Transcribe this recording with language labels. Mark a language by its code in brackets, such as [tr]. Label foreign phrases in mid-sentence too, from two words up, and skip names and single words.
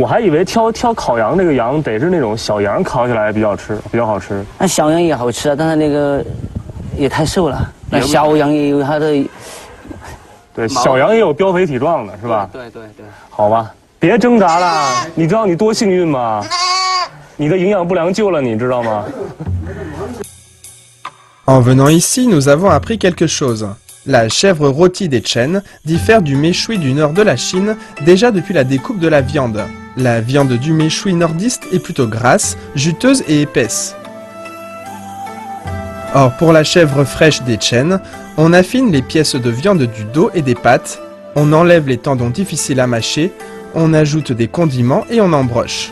[zh] 我还以为挑烤羊这个羊得是那种小羊，烤起来比较好吃。那小羊也好吃啊，但是那个也太瘦了。那小羊也有它的。对，小羊也有膘肥体壮的是吧？对。好吧，别挣扎了，你知道你多幸运吗？你的营养不良救了你，知道吗？ [fr] En venant ici, nous avons appris quelque chose. La chèvre rôtie des Chen diffère du méchoui du nord de la Chine déjà depuis la découpe de la viande. La viande du méchoui nordiste est plutôt grasse, juteuse et épaisse. Or, pour la chèvre fraîche des Chen, on affine les pièces de viande du dos et des pattes, on enlève les tendons difficiles à mâcher, on ajoute des condiments et on embroche.